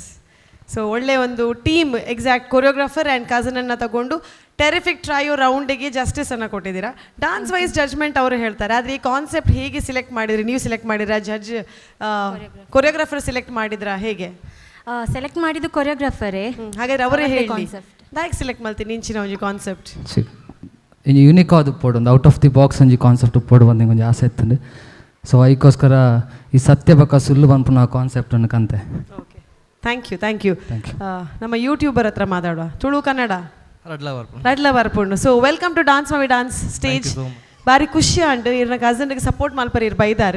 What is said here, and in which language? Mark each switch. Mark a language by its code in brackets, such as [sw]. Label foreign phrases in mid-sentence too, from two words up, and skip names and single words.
[kn] ಸೊ ಒಳ್ಳೆ ಒಂದು ಟೀಮ್, [en] exact choreographer and [kn] ಕಸನನ್ನು ತಗೊಂಡು [en] terrific trio [kn] ರೌಂಡಿಗೆ ಜಸ್ಟಿಸನ್ನು ಕೊಟ್ಟಿದ್ದೀರಾ. [en] dance wise judgment [kn] ಅವರು ಹೇಳ್ತಾರೆ, ಆದರೆ ಈ ಕಾನ್ಸೆಪ್ಟ್ ಹೇಗೆ ಸಿಲೆಕ್ಟ್ ಮಾಡಿದ್ರಿ? ನೀವು ಸಿಲೆಕ್ಟ್ ಮಾಡಿದ್ರಾ, [en] judge choreographer [kn] ಸಿಲೆಕ್ಟ್ ಮಾಡಿದ್ರಾ, ಹೇಗೆ ಸೆಲೆಕ್ಟ್ ಮಾಡಿದ್ದು? ಕೊರಿಯೋಗ್ರಾಫರೇ. [tcy] ಹಾಗಾದ್ರೆ ಅವರೇ ಹೇಳಿ ದಾಯಕ್ ಸಿಲೆಕ್ಟ್ ಮಾಡ್ತೀನಿ ಇಂಚಿನ ಒಂಜಿ ಕಾನ್ಸೆಪ್ಟ್ ಇಂಜಿ ಯೂನಿಕ್ ಆದು ಉಪ್ಪೋಡು, ಒಂದು [en] out of the box [tcy] ಒಂಜಿ ಕಾನ್ಸೆಪ್ಟ್ ಉಪ್ಪೋಡು ಬಂದು ಒಂಜಿ ಆಸೆ ಇತ್ತು. [kn] ಸೊ ಅದಕ್ಕೋಸ್ಕರ [tcy] ಈ ಸತ್ಯ ಬಕ್ಕ ಸುಳ್ಳು ಬಂದ್ಪು [kn] ನಾವು ಕಾನ್ಸೆಪ್ಟನ್ನು ಕಂತೆ. [en] thank you [kn] ನಮ್ಮ ಯೂಟ್ಯೂಬರ್ ಹತ್ರ ಮಾತಾಡುವ [tcy] ತುಳು ಕನ್ನಡ ರಡ್ಲ ಬರ್ಪುಂಡು. [en] so welcome to Dance Mummy Dance stage. [tcy] ಬಾರಿ ಖುಷಿ ಅಂಡು ಇರ್ನ ಕಸನ್ಗೆ ಸಪೋರ್ಟ್ ಮಲ್ಪರ್ ಇರ್ ಬೈದಾರು.